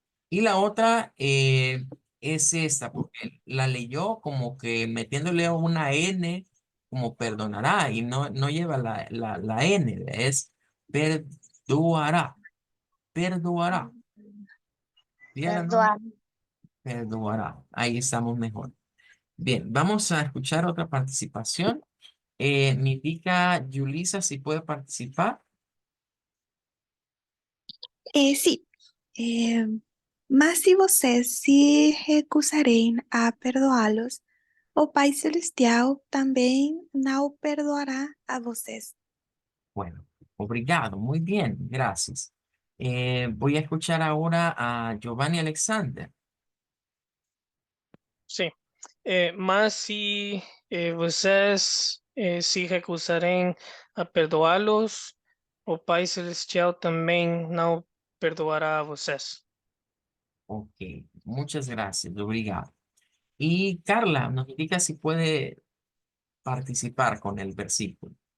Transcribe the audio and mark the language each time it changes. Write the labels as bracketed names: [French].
[Spanish] Y la otra es esta, porque la leyó como que metiéndole una N, como perdonará, y no lleva la N, es perdoará, perdoará. Dígala, ¿no? [Portuguese] Perdoar. Perdoará. [Spanish] Ahí estamos mejor. Bien, vamos a escuchar otra participación. Me indica Yulisa si puede participar. Sí. [Portuguese] Eh, mas se vocês se recusarem a perdoá-los, o Pai Celestial também não perdoará a vocês. [Spanish] Bueno, [Portuguese] obrigado, [Spanish] muy bien, gracias. Voy a escuchar ahora a Giovanni Alexander. [Portuguese] Sim. Mas se vocês se recusarem a perdoá-los, o Pai Celestial também não perdoará a vocês. [Spanish] Ok, muchas gracias, [Portuguese] obrigado. [Spanish] Y Carla nos indica si puede participar con el versículo.